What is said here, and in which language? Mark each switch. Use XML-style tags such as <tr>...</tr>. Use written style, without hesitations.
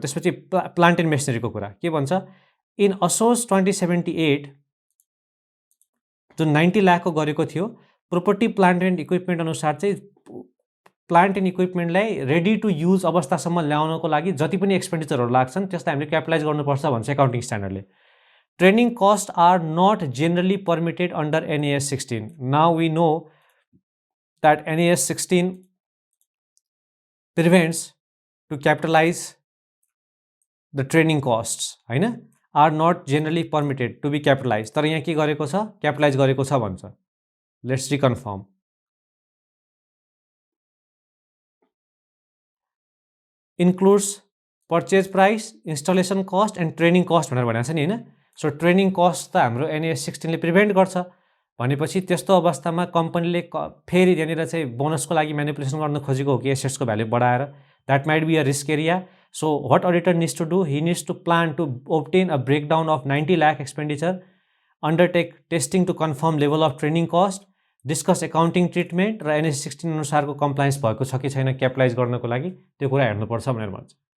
<ne>त्यसपछि plant and मेसिनरीको कुरा के भन्छ? इन असोज 2078 जुन 90 लाखको गरेको थियो प्रोपर्टी प्लान्ट एन्ड इक्विपमेन्ट अनुसार चाहिँ plant and इक्विपमेन्टलाई ready to use अवस्थासम्म ल्याउनको लागि जति पनि एक्सपेन्डिचरहरू लाग्छन् त्यसलाई हामीले क्यापिटलाइज गर्नुपर्छ भन्छ accounting स्ट्यान्डर्डले।</ne> <en>Training costs are not generally permitted under NAS 16. Now we know that NAS 16 prevents to capitalize the training costs, हैन? Are not generally permitted to be capitalized.</en> <ne>तर यहाँ के गरेको छ? क्यापिटलाइज गरेको छ भन्छ।</ne> <en>Let's reconfirm. Includes purchase price, installation cost and training cost</en> <ne>भनेर भनेको छ नि हैन। सो ट्रेनिङ कस्ट त हाम्रो एनएएस 16 ले प्रिभेन्ट गर्छ भनेपछि त्यस्तो अवस्थामा कम्पनीले फेरि त्यहाँनिर चाहिँ बोनसको लागि म्यानिपुलेसन गर्न खोजेको हो कि एसेट्सको भ्यालु बढाएर,</ne> <en>That might be a risk area. So what auditor needs to do? He needs to plan to obtain a breakdown of 90 lakh expenditure, undertake testing to confirm level of training cost, discuss accounting treatment</en> <ne>र एनएएस 16 अनुसारको compliance भएको छ कि छैन capitalise गर्नको लागि त्यो कुरा हेर्नुपर्छ भनेर भन्छ।</ne>